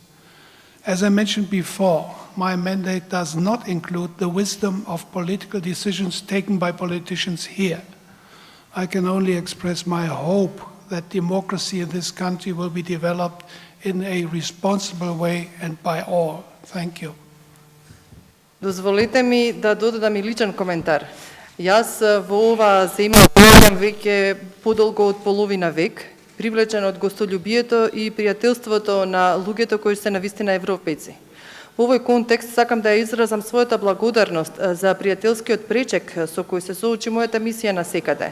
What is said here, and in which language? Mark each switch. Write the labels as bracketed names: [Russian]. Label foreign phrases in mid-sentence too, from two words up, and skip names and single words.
[English] As I mentioned before, my mandate does not include the wisdom of political decisions taken by politicians here. I can only express my hope that democracy in this country will be developed in a responsible way and by all. Thank you. [Macedonian] Дозволете ми да додадам и личен коментар. Јас во оваа земја живеам веќе подолго од половина век, привлечен од гостолюбието и пријателството на луѓето кои се навистина европејци. Во овој контекст сакам да ја изразам својата благодарност за пријателскиот пречек со кој се соочи мојата мисија на секаде.